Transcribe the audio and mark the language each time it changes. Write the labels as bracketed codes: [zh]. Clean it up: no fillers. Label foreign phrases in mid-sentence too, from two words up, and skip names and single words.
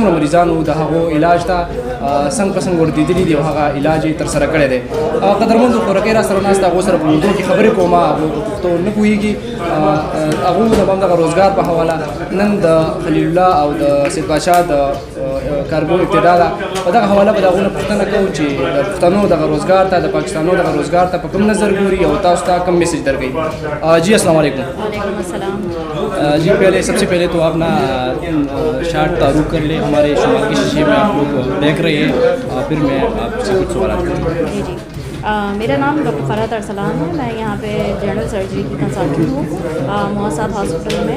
[ps] څومره مریضان وو د هغو علاج ته څنګ په څنګ ورتېدلي دي او هغه علاج یې ترسره کړی دی قدرمندو خورکۍ را سره ناسته هغو سره په اردو کې خبرې کوم هغو په پښتو نه پوهېږي هغو د همدغه روزګار په حواله نن د خلیل الله او د سید باچا د کارګو ابتدا ده په دغه حواله به د هغو نه پوښتنه کوو چې د پښتنو دغه روزګار ته د پاکستانو دغه روزګار ته په کوم نظر ګوري او تاسو ته کوم میسج درکوي جی [ar] السلام علیکم. وعلیکم السلام. [ur] جی پہلے سب سے پہلے تو آپ نا شارٹ تعارف کر لیں ہمارے شمال کے شیشے میں آپ لوگ دیکھ رہے ہیں پھر میں آپ سے کچھ سوالات کروں. جی جی میرا نام ڈاکٹر فرحت ارسلان ہے. میں یہاں پہ [en] general surgery [ur] کی کنسلٹنٹ ہوں موساد ہاسپٹل میں.